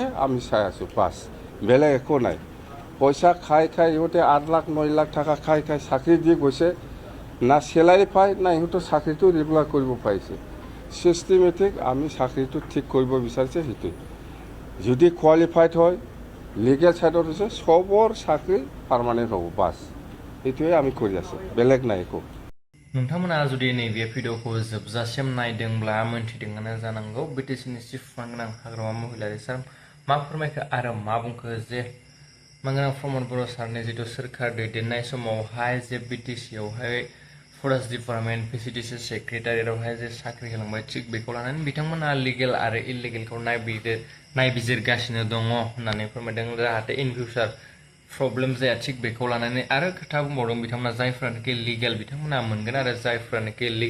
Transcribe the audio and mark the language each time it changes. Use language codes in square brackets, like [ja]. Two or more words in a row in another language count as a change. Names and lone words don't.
[as] আমি চাই আছোঁ পাছ বেলেগ একো নাই পইচা খাই খাই ইহঁতে 8 লাখ 9 লাখ টাকা খাই খাই চাকৰি দি গৈছে না চেলাৰী পায় না ইহঁতৰ চাকৰিটো ৰেগুলাৰ কৰিব পাৰিছে চিষ্টেমেটিক আমি চাকৰিটো ঠিক কৰিব বিচাৰিছে সেইটোৱে যদি কোৱালিফাইড হয় লিগেল সাইটত হৈছে সবৰ চাকৰি পাৰ্মানেণ্ট হ'ব বাছ এইটোৱে আমি কৰি আছোঁ বেলেগ নাই একো [brx] नोंथांमोना जुदि नैबे भिडिअखौ जोबजासिम नायदोंब्ला मोन्थिदोंआनो जानांगौ BTCनि चिफ मानगोनां हाग्रामा महिलारि सार मा फोरमायखो आरो मा बुंखो जे मानगोनां प्रमद बर' सारनि जितु सोरखार दैदेननाय समावहाय जे BTCआवहाय [en] forest department [brx] VCDC सेक्रेटारियावहाय जे साख्रि होलांबाय थिग बेखौ लानानै बिथांमोना लिगेल आरो इलिगेलखौ नायबिजिरगासिनो दङ होननानै फोरमायदों जाहाथे [en] in future problem [brx] जाया थिग बेखौ लानानै आरो खोथा बुंबावदों बिथांमोना जायफोरानोखि लिगेल बिथांमोना मोनगोन आरो जायफोरानोखि